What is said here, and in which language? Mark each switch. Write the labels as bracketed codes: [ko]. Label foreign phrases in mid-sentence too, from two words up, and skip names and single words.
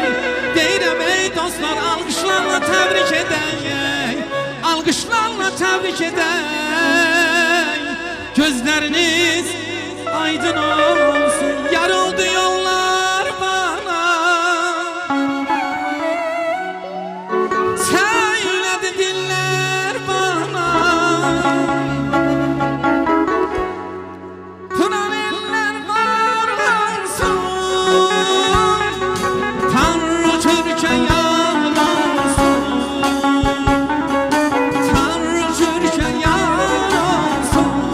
[az] Deyirəm ey dostlar, alqışlarla təbrik edək, alqışlarla təbrik edək. Gözləriniz aydın olsun, yarıldı yollar bana, söylədi dillər bana. [tr] Turan eller var olsun, Tanrı Türk'e yar olsun, Tanrı Türk'e yar olsun.